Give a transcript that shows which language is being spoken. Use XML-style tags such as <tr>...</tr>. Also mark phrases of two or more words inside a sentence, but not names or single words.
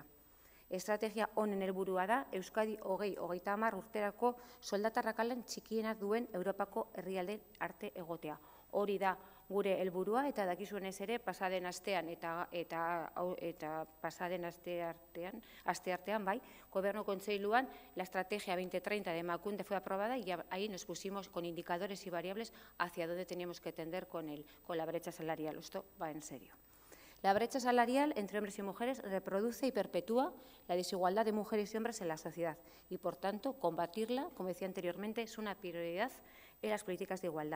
<eu>Estrategia honen helburua da Euskadi 2030 urterako soldata arrakalan txikienak duen Europako herrialdeen arte egotea. Hori da gure helburua eta dakizuenez ere pasaden astean eta pasaden asteartean bai, Gobernu Kontseiluan</eu> <es>la estrategia 2030 de Emakunde fue aprobada y ahí nos pusimos con indicadores y variables hacia dónde teníamos que tender con la brecha salarial. Esto va en serio. La brecha salarial entre hombres y mujeres reproduce y perpetúa la desigualdad de mujeres y hombres en la sociedad y, por tanto, combatirla, como decía anteriormente, es una prioridad en las políticas de igualdad.</es>